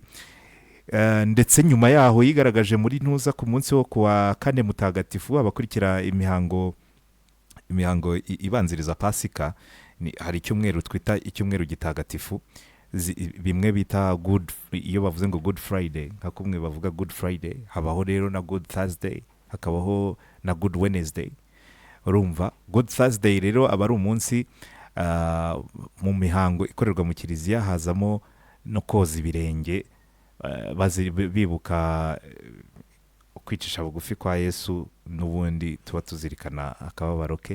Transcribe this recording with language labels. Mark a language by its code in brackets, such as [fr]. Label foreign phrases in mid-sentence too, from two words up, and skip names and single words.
[rw] Ndetse nyuma yaho yigaragaje muri ntuza ku munsi wo kuwa kane mutagatifu, abakurikira imihango ibanziriza Pasika, hari icyumweru twita icyumweru gitagatifu, bimwe bita iyo bavuze ngo Good Friday, nka kumwe bavuga Good Friday, habaho rero na Good Thursday, hakabaho na Good Wednesday. Urumva Good Thursday rero aba ari umunsi mu mihango ikorerwa mu kiliziya hazamo no koza ibirenge, bibuka kwicisha bugufi kwa Yesu, n'ubundi tuba tuzirikana akababaro ke.